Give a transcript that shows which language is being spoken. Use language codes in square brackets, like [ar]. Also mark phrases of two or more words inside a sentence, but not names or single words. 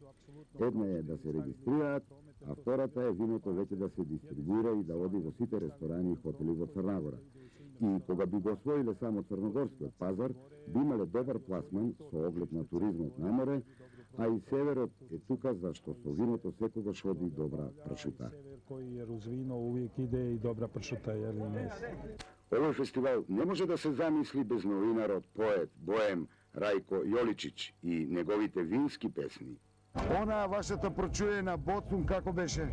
[mk] Една е да се регистрираат, а втората е виното веќе да се дистрибуира и да оди во сите ресторани и хотели во Црна Гора. И кога би го освоиле само црногорскиот пазар, би имале добар пласман со оглед на туризмот на море, а и северот е тука зашто со виното секогаш оди добра пршута. [sr] Sever koji jer uz vino uvijek ide i dobra pršuta, jel i mes. [mk] Овој фестивал не може да се замисли без новинарот, поет, боем Рајко Јоличич и неговите вински песни. Она вашата прочуена Боцун како беше?